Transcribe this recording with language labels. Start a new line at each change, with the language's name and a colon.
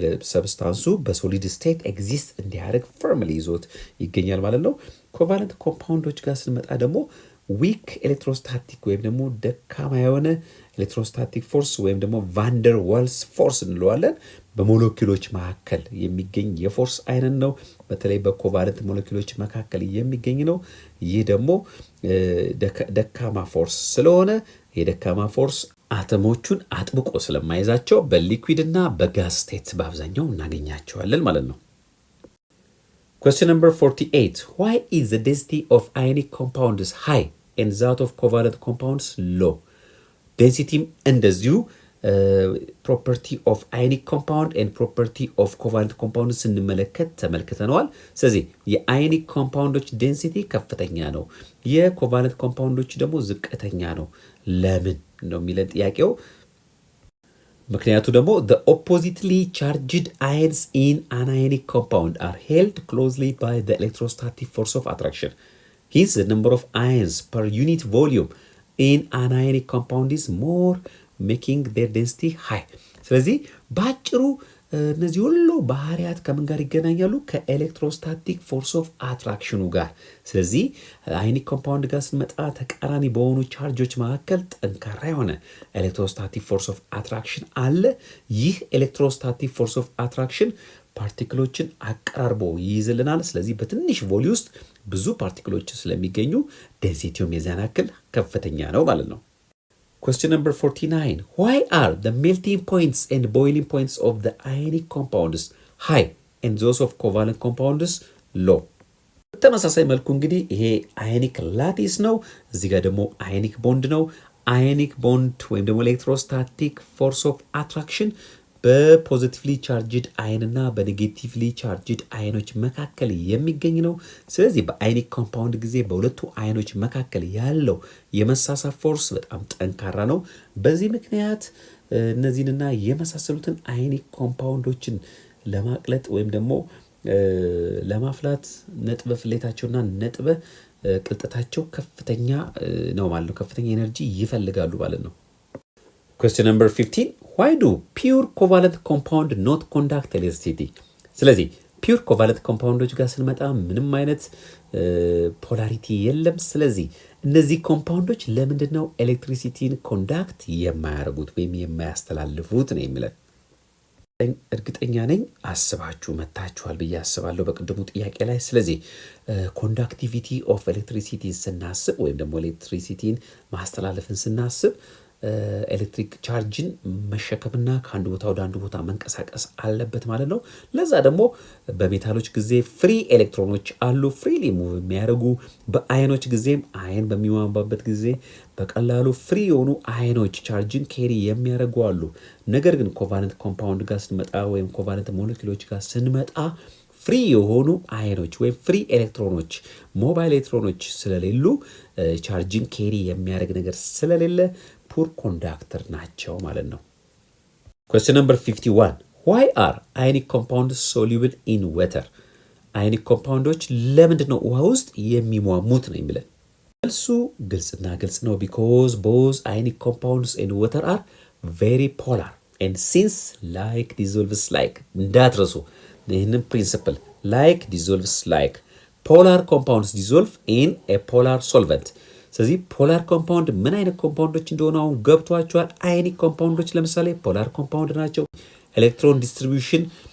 Amharic: ሰብስታንሱ በሶሊድ ስቴት ኤግዚስት እንዲያደርግ ፈርምሊ ይዞት ይገኛል ማለት ነው። ኮቫለንት ኮምፓውንዶች ጋር ስንመጣ ደግሞ ዊክ ኤሌክትሮስታቲክ ወይም ደግሞ ደካማ የሆነ ኤሌክትሮስታቲክ ፎርስ ወይም ደግሞ ቫንደር ዋልስ ፎርስ እንለዋለን። በሞለኪውሎች መካከል የሚገኝ የፎርስ አይነት ነው። በተለይ በኮቫለንት ሞለኪውሎች መካከል የሚገኝ ነው። ይህ ደግሞ ደካማ ፎርስ ስለሆነ የደካማ ፎርስ አተሞቹን አጥብቆ ስለማይዛቸው በሊኩዊድ እና በጋዝ ስቴት በአብዛኛው እናገኛቸዋለን ማለት ነው።
English: Question number 48. Why is the density of ionic compounds high and that of covalent compounds low?
Amharic: Density እንደዚሁ
English: property of ionic compound and property of covalent compound
Amharic: ስንመለከት ተመልክተነዋል። ስለዚህ የአዮኒክ ኮምፓውንዶች ዴንሲቲ ከፍተኛ ነው፣ የኮቫለንት ኮምፓውንዶች ደግሞ ዝቅተኛ ነው። ለምን ነው የሚለን ጥያቄው። ምክንያቱ ደግሞ
English: the oppositely charged ions in an ionic compound are held closely by the electrostatic force of attraction. Hence the number of ions per unit volume in an ionic compound is more, making their density high.
Amharic: ስለዚህ ባጭሩ እነዚህ ሁሉ ባህሪያት ከምን ጋር ይገናኛሉ? ከኤሌክትሮስታቲክ ፎርስ ኦፍ አትራክሽኑ ጋር። ስለዚህ አዮኒክ ኮምፓውንድ ጋር ስንመጣ ተቃራኒ በሆኑ ቻርጆች መካከል ጠንካራ የሆነ ኤሌክትሮስታቲክ ፎርስ ኦፍ አትራክሽን አለ። ይህ ኤሌክትሮስታቲክ ፎርስ ኦፍ አትራክሽን ፓርቲክሎችን አቀራርቦ ይይዝልናል። ስለዚህ በትንሽ ቮሊ ውስጥ ብዙ ፓርቲክሎች ስለሚገኙ ዴንሲቲውም የዚያን ያክል ከፍተኛ ነው ማለት ነው።
English: Question number 49. Why are the melting points and boiling points of the ionic compounds high and those of covalent compounds low?
Amharic: በተመሳሳይ መልኩ እንግዲህ ይሄ አዮኒክ ላቲስ ነው፣ እዚህ ጋር ደግሞ አዮኒክ ቦንድ ነው። አዮኒክ ቦንድ ወይም ደግሞ ኤሌክትሮስታቲክ ፎርስ ኦፍ አትራክሽን በፖዚቲቭሊ ቻርጅድ አየን እና በኔጌቲቭሊ ቻርጅድ አየኖች መካከል የሚገኝ ነው። ስለዚህ በአዮኒክ ኮምፓውንድ ጊዜ በሁለቱ አየኖች መካከል ያለው የመሳሳብ ፎርስ በጣም ጠንካራ ነው። በዚህ ምክንያት እነዚህንና የመሳሰሉትን አዮኒክ ኮምፓውንዶችን ለማቅለጥ ወይም ደግሞ ለማፍላት ነጥበ ፍሌታቸውና ነጥበ ቅልጠታቸው ከፍተኛ ነው ማለት ነው። ከፍተኛ ኤነርጂ ይፈልጋሉ ማለት ነው።
English: Question number 15. Why do pure covalent compound not conduct electricity?
Amharic: ስለዚህ ፒውር ኮቫለንት ኮምፓውንዶች ጋር ስንመጣ ምንም አይነት ፖላሪቲ የለም። ስለዚህ እነዚህ ኮምፓውንዶች ለምንድን ነው ኤሌክትሪሲቲን ኮንዳክት የማያደርጉት ወይም የማያስተላልፉት ነው የሚለን። እርግጠኛ ነኝ አስባችሁ መታችኋል ብዬ አስባለሁ በቅድሙ ጥያቄ ላይ። ስለዚህ ኮንዳክቲቪቲ ኦፍ ኤሌክትሪሲቲ ስናስብ ወይም ደግሞ ኤሌክትሪሲቲን ማስተላለፍን ስናስብ ኤሌክትሪክ ቻርጅን መሸከምና ከአንድ ቦታ ወደ አንድ ቦታ መንቀሳቀስ አለበት ማለት ነው። ለዛ ደግሞ በሜታሎች ጊዜ ፍሪ ኤሌክትሮኖች አሉ፣ ፍሪሊ ሙቭ የሚያደርጉ። በአየኖች ጊዜም አየን በሚሟባበት ጊዜ በቀላሉ ፍሪ የሆኑ አየኖች ቻርጅን ኬሪ የሚያደርጉ አሉ። ነገር ግን ኮቫለንት ኮምፓውንድ ጋር ስንመጣ ወይም ኮቫለንት ሞለኪውሎች ጋር ስንመጣ ፍሪ የሆኑ አየኖች ወይም ፍሪ ኤሌክትሮኖች ሞባይል ኤሌክትሮኖች ስለሌሉ ቻርጅን ኬሪ የሚያደርግ ነገር ስለሌለ ፑር ኮንዳክተር ናቸው ማለት ነው።
English: Question number 51. Why are ionic compounds soluble in water?
Amharic: ionic compounds ለምንድን ነው ውሃ ውስጥ የሚሟሙት ነው የሚለን? መልሱ ግልጽና ግልጽ ነው።
English: because both ionic compounds in water are very polar and since like dissolves like
Amharic: እንዳትረሱ ይህንን
English: principle like dissolves like polar compounds dissolve in a polar solvent
Amharic: ስለዚህ ፖላር ኮምፓውንድ ምን አይነት ኮምፓውንዶች እንደሆነ አሁን ገብቷቸዋል። አዮኒክ ኮምፓውንዶች ለምሳሌ ፖላር ኮምፓውንድ ናቸው። ኤሌክትሮን ዲስትሪቢዩሽን